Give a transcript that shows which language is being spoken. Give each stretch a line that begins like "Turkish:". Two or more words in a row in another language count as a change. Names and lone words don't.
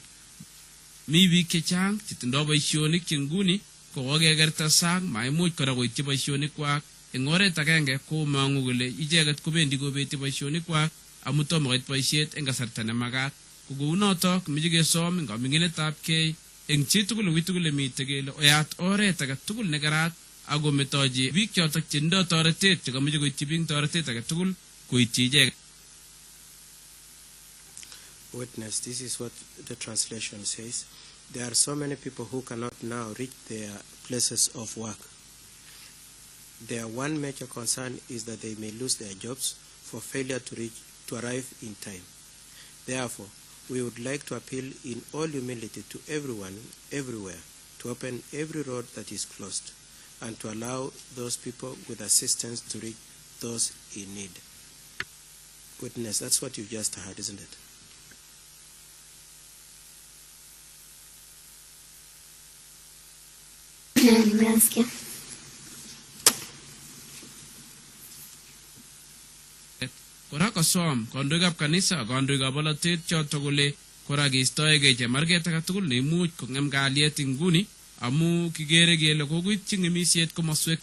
Kalenjin: Mi biik chechang chetindoi boisionik che nguni kokokekerta sang maimuch kora koityi boisionikwak eng oret agenge komong'u kole icheket kobendi kobeti boisionikwak amu tomo koit boisiet eng kasarta nemakat. Ko kounotok meche kesom eng kaming'inetabkei eng chitugul witugul mitei kele oyat oret age tugul nekerat ako metochi biik chotok chetindoi toretet chekameche koityi biik toretet age tugul koityi icheket.
English: Witness, this is what the translation says. There are so many people who cannot now reach their places of work. Their one major concern is that they may lose their jobs for failure to arrive in time. Therefore, we would like to appeal in all humility to everyone, everywhere, to open every road that is closed. and to allow those people with assistance to reach those in need. Witness, that's what you just heard, isn't it?
Swahili: Nimesikia.
Kalenjin: Kora kosom kandoikab kanisa kandoikab bolotet choto kole kora keistoegei chemarget age tugul neimuch kong'em kalyet inguni amu kigere kele kokoityi ng'emisiet komoswek